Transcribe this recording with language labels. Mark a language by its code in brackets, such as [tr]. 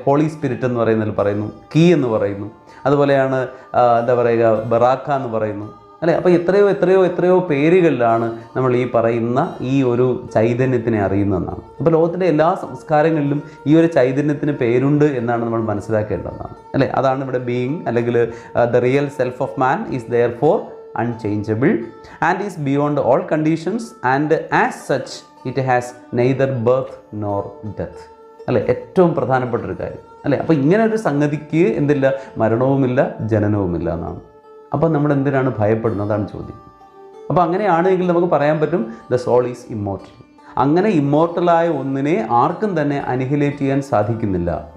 [ml] Holy spirit എന്ന് പറയുന്നതിൽ പറയുന്നു, കീ എന്ന് പറയുന്നു, അതുപോലെയാണ് എന്താ പറയുക ബറാക്ക എന്ന് പറയുന്നു, അല്ലേ? അപ്പോൾ എത്രയോ പേരുകളിലാണ് നമ്മൾ ഈ പറയുന്ന ഈ ഒരു ചൈതന്യത്തിനെ അറിയുന്നതെന്നാണ്. അപ്പോൾ ലോകത്തിൻ്റെ എല്ലാ സംസ്കാരങ്ങളിലും ഈ ഒരു ചൈതന്യത്തിന് പേരുണ്ട് എന്നാണ് നമ്മൾ മനസ്സിലാക്കേണ്ടതാണ്, അല്ലേ? അതാണ് ഇവിടെ ബീയിങ് അല്ലെങ്കിൽ [en] The real self of man is there for unchangeable and is beyond all conditions, and as such it has neither birth nor death. [ml] അല്ലേ, ഏറ്റവും പ്രധാനപ്പെട്ട ഒരു കാര്യം അല്ലേ. അപ്പോൾ ഇങ്ങനെ ഒരു സംഗതിക്ക് എന്തില്ല, മരണവുമില്ല ജനനവുമില്ല എന്നാണ്. അപ്പോൾ നമ്മൾ എന്തിനാണ് ഭയപ്പെടുന്നത്, അതാണ് ചോദ്യം. അപ്പോൾ അങ്ങനെയാണെങ്കിൽ നമുക്ക് പറയാൻ പറ്റും [en] The soul is immortal. [ml] അങ്ങനെ ഇമ്മോർട്ടലായ ഒന്നിനെ ആർക്കും തന്നെ അനിഹിലേറ്റ് ചെയ്യാൻ സാധിക്കുന്നില്ല.